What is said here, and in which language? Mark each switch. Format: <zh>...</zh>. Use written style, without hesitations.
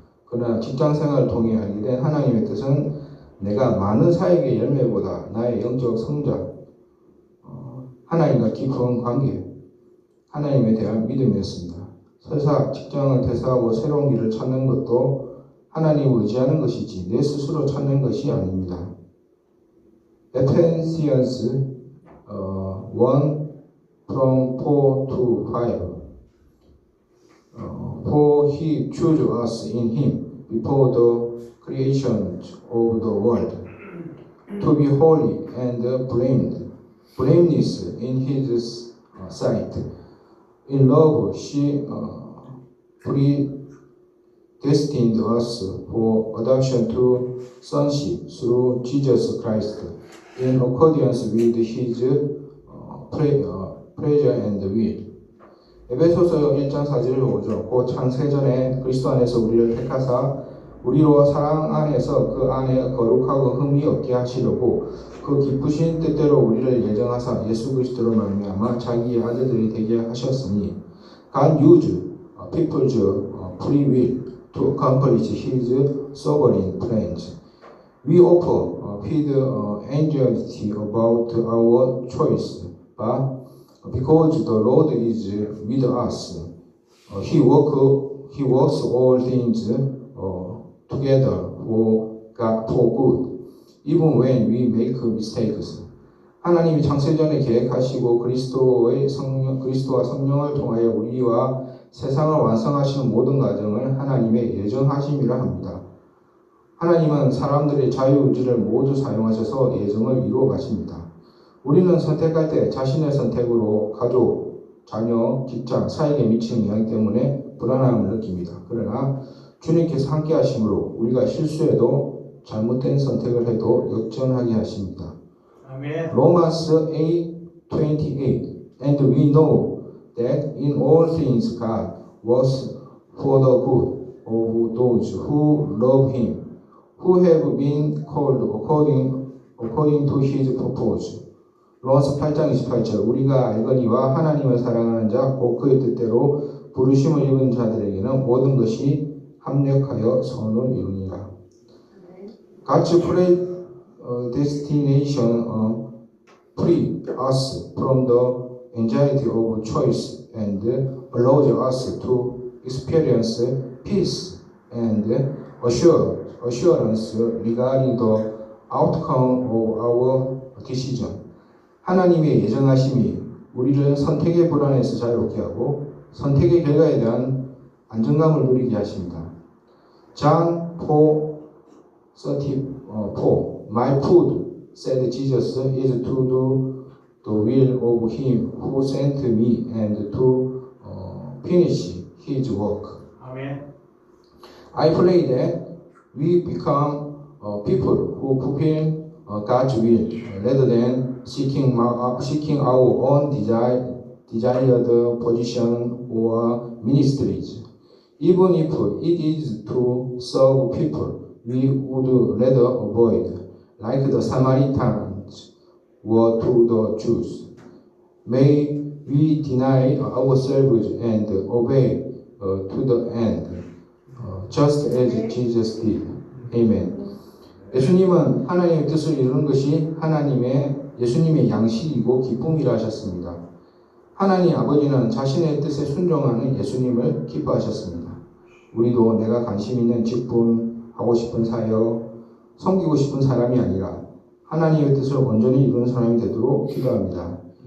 <ko>그러나 직장 생활을 통해 알게 된 하나님의 뜻은 내가 많은 사역의 열매보다 나의 영적 성장, 하나님과 깊은 관계, 하나님에 대한 믿음이었습니다. 설사 직장을 퇴사하고 새로운 길을 찾는 것도 하나님을 의지하는 것이지 내 스스로 찾는 것이 아닙니다.</ko> <en>Ephesians 1 from 4 to 5 For he chose us in him before the creation of the world to be holy and blameless in his sight. In love, she predestined us for adoption to sonship through Jesus Christ, in accordance with His pleasure and will.</en> <ko>에베소서 1장 4절을 보죠. 곧 창세전에 그리스도 안에서 우리를 택하사 우리로 사랑 안에서 그 안에 거룩하고 흠이 없게 하시려고 그 기쁘신 뜻대로 우리를 예정하사 예수 그리스도로 말미암아 자기의 아들들이 되게 하셨으니</ko> <en>God used people's free will to accomplish His sovereign plans. We often feel anxiety about our choice, but because the Lord is with us, He works all things together for good, even when we make mistakes.</en> <ko>하나님이 창세전에 계획하시고 그리스도와 성령을 통하여 우리와 세상을 완성하시는 모든 과정을 하나님의 예정하심이라 합니다. 하나님은 사람들의 자유의지를 모두 사용하셔서 예정을 이루어 가십니다. 우리는 선택할 때 자신의 선택으로 가족, 자녀, 직장, 사역에 미치는 영향 때문에 불안함을 느낍니다. 그러나 주님께서 함께 하심으로 우리가 실수해도 잘못된 선택을 해도 역전하게 하십니다. 아멘.</ko> <en>Romans 8:28 And we know that in all things God works for the good of those who love Him, who have been called according to His purpose.</en> <ko>로마서 8장 28절 우리가 알거니와 하나님을 사랑하는 자 곧 그의 뜻대로 부르심을 입은 자들에게는 모든 것이 합력하여 선을 이루니라.</ko> <en>God's predestination free us from the anxiety of choice and allows us to experience peace and assurance regarding the outcome of our decision.</en> <ko>하나님의 예정하심이 우리를 선택의 불안에서 자유롭게 하고 선택의 결과에 대한 안정감을 누리게 하십니다.</ko> <en>John 4:34 My food, said Jesus, is to do the will of him who sent me and to finish his work.</en> <ko>아멘.</ko> <en>I pray that we become people who fulfill God's will rather than seeking our own desired position or ministries. Even if it is to serve people we would rather avoid, like the Samaritans were to the Jews. May we deny ourselves and obey to the end, just as Jesus did. Amen.</en> <ko>예수님은 하나님의 뜻을 이루는 것이 예수님의 양식이고 기쁨이라 하셨습니다. 하나님 아버지는 자신의 뜻에 순종하는 예수님을 기뻐하셨습니다. 우리도 내가 관심 있는 직분, 하고 싶은 사역, 섬기고 싶은 사람이 아니라 하나님의 뜻을 온전히 이루는 사람이 되도록 기도합니다.</ko>